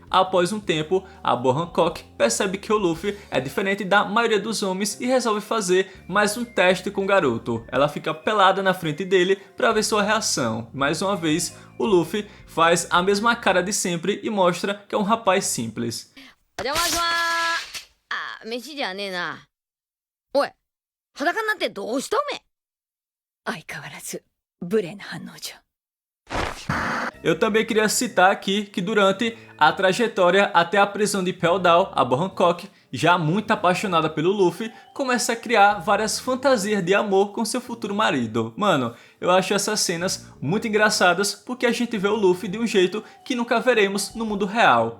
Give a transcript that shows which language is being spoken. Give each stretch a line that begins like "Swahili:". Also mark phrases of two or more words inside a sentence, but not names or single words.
Portuguese: Após um tempo, a Boa Hancock percebe que o Luffy é diferente da maioria dos homens e resolve fazer mais um teste com o garoto. Ela fica pelada na frente dele para ver sua reação. Mais uma vez, o Luffy faz a mesma cara de sempre e mostra que é um rapaz simples.
Japanese: 飯じゃねえな。おい、裸になってどうしたおめえ。相変わらず無礼な反応じゃ。
Portuguese: Eu também queria citar aqui que durante a trajetória até a prisão de Pell Down, a Boa Hancock, já muito apaixonada pelo Luffy, começa a criar várias fantasias de amor com seu futuro marido. Mano, eu acho essas cenas muito engraçadas porque a gente vê o Luffy de um jeito que nunca veremos no mundo real.